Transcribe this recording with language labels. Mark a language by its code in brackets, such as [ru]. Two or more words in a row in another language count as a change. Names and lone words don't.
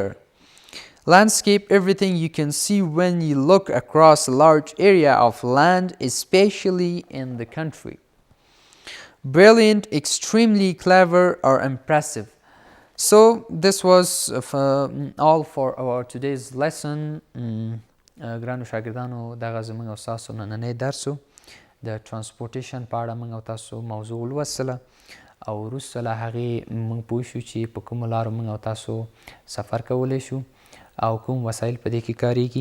[en] Landscape, everything you can see when you look across a large area of land, especially in the country. Brilliant, extremely clever or impressive. So this was all for our today's lesson. [ps] ګرانو شاګردانو دغه زموږ او ستاسو نننی درس و. د ترانسپورټیشن په اړه موږ او تاسو موضوع ولوستله او وروسته له هغې موږ پوه شو چې په کومو لارو موږ او تاسو سفر کولی شو او کوم وسایل په دې کې کاریږي.